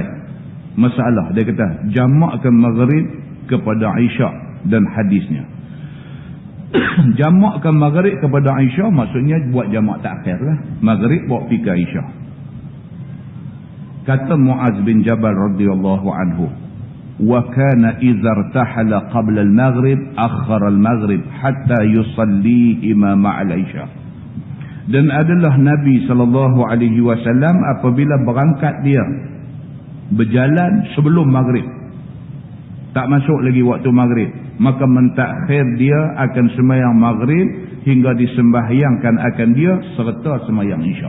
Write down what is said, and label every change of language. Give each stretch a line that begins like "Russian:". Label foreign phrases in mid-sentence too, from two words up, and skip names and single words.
Malay: Masalah dia kata jamakkan Maghrib kepada Isya dan hadisnya. Jamakkan Maghrib kepada Isya maksudnya buat jamak takhir lah. Maghrib bawa pergi ke Isya. Kata Muaz bin Jabal
Arabic: رضي الله عنه, وكان إذا ارتحل قبل المغرب أخر المغرب حتى يصليها مع العشاء.
Malay: Dan adalah Nabi
Arabic: صلى الله عليه وسلم
Malay: apabila berangkat dia berjalan sebelum Maghrib, tak masuk lagi waktu Maghrib, maka mentakhir dia akan sembahyang Maghrib hingga disembahyangkan akan dia serta sembahyang Isya.